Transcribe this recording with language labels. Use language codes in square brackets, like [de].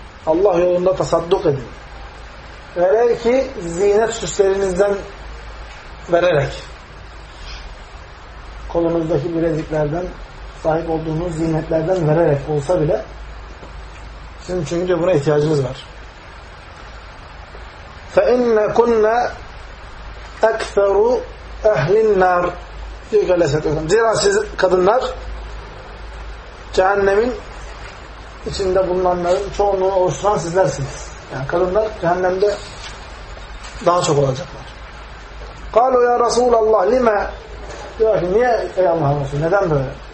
[tr] Allah yolunda tasadduk edin. Verer ki ziynet süslerinizden vererek kolunuzdaki bileziklerden sahip olduğunuz ziynetlerden vererek olsa bile sizin çünkü diyor, buna ihtiyacınız var. [ar] فَاِنَّ كُنَّ اَكْفَرُ اَهْلِ النَّارِ [tr] diyor ki aleyhissalatü vesselam. Zira siz kadınlar cehennemin içinde bulunanların çoğunluğunu oluşturan sizlersiniz. Yani kadınlar cehennemde daha çok olacaklar. [ar] قَالُوا يَا رَسُولَ اللّٰهِ لِمَا [tr] diyor ki niye ey Allah'ın Resulü neden böyle?